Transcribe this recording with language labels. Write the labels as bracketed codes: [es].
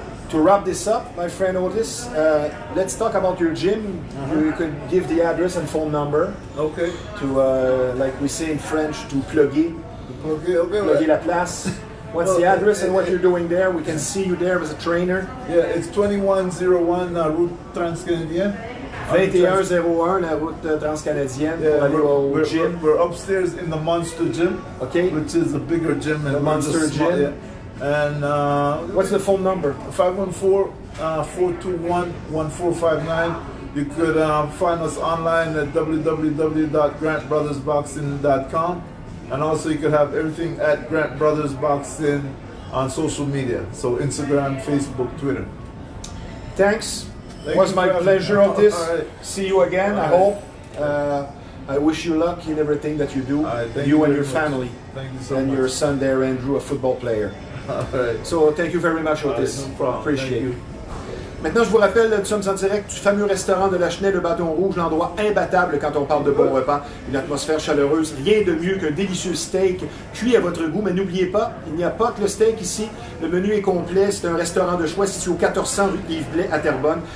[en] To wrap this up, my friend Otis, let's talk about your gym. You could give the address and phone number. Okay. To, like we say in French, to plugger. [fr] Plugger la place. [en] What's the address and what you're doing there? We can see you there as a trainer. Yeah, it's 2101 Route Transcanadienne. [fr] 2101 la route transcanadienne pour aller au gym. [en] We're upstairs in the Monster Gym, which is a bigger gym. The Monster Gym. Yeah. And what's the phone number? 514-421-1459. You could find us online at www.grantbrothersboxing.com, and also you could have everything at Grant Brothers Boxing on social media, so Instagram, Facebook, Twitter. Thanks. It was my pleasure, Otis. Right. See you again, I hope. I wish you luck in everything that you do, you and your family. Thank you so much. And much. your son there, Andrew, a football player. So thank you very much, Otis. No problem. Appreciate it. [fr] Maintenant, je vous rappelle, nous sommes en direct du fameux restaurant de Lachenaie, le Bâton Rouge, l'endroit imbattable quand on parle de bon repas, une atmosphère chaleureuse, rien de mieux qu'un délicieux steak cuit à votre goût. Mais n'oubliez pas, il n'y a pas que le steak ici, le menu est complet, c'est un restaurant de choix situé au 1400 rue Yves Blais à Terrebonne.